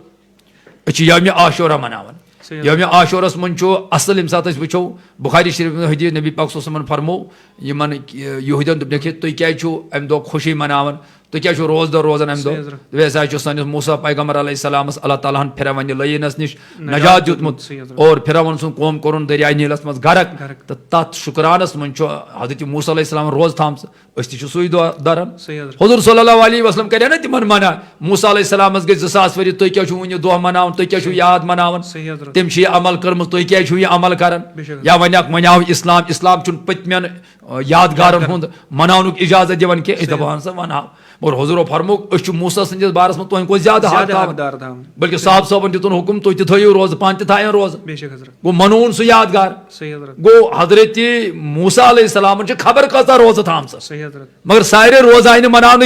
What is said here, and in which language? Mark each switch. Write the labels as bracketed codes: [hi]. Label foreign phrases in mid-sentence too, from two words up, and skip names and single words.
[ks] أسۍ چھِ یومہِ عاشورہ مناوان یومہِ عاشورس منٛز چھُ اصل ییٚمہِ ساتہٕ أسۍ وٕچھو بُخاری شریٖف حدیٖث نبی پاک [ar] صلی اللہ علیہ وسلمن [ks] فرموو یِمن یہوٗدین دوٚپنکھ ہے تُہۍ کیازِ چھِو امہِ دۄہ خوشی مناوان تُہۍ کیازِ چھِو روزدر روزان امہِ دۄہ دوٚپُکھ ہسا چھُ سٲنِس موسیٰ پیغمبر [ar] علیہ السلامس [ks] اللہ تعالیٰ ہن فرعونہِ لعیٖنس نِش نجات دیُتمُت اور فرعون سُنٛد قوم کوٚرُن دریاے نیٖلس منٛز غرق تہٕ تتھ شُکرانس منٛز چھُ حضرت موسیٰ [ar] علیہ السلامن [ks] روزٕ تھامژٕ أسۍ تہِ چھِ سُے دۄہ دران حضوٗر [ar] صلی اللہ علیہ وسلم [ks] کرے نا تِمن منع موسیٰ [ar] علیہ السلامس [ks] گٔے 2000 ؤری تُہۍ کیازِ چھِو وُنہِ یہِ دۄہ مناوان تُہۍ کیازِ چھِو یاد مناوان تٔمۍ چھِ یہِ عمل کٔرمٕژ تُہۍ کیازِ چھِو یہِ عمل کران یا وۄنۍ آو اسلام اسلام چھُنہٕ پٔتمٮ۪ن یادگارن ہُنٛد مناونُک اِجازت دِوان کینٛہہ أسۍ دپان سا ونہاو مگر حضوٗرو فرمووُکھ أسۍ چھِ موسیٰ سٕنٛدِس بارس منٛز تُہنٛدِ کھۄتہٕ زیادٕ حقدار بٔلکہِ صاحب صٲبن دِتُن حُکُم تُہۍ تہِ تھٲیِو روزٕ پانہٕ تہِ تھاین روزٕ گوٚو منووُن سُہ یادگار گوٚو حضرت موسیٰ [ar] علیہ السلامن [ks] چھِ خبر کۭژاہ روزٕ تھامژٕ مگر سارے روزٕ آیہِ نہٕ مناونہٕ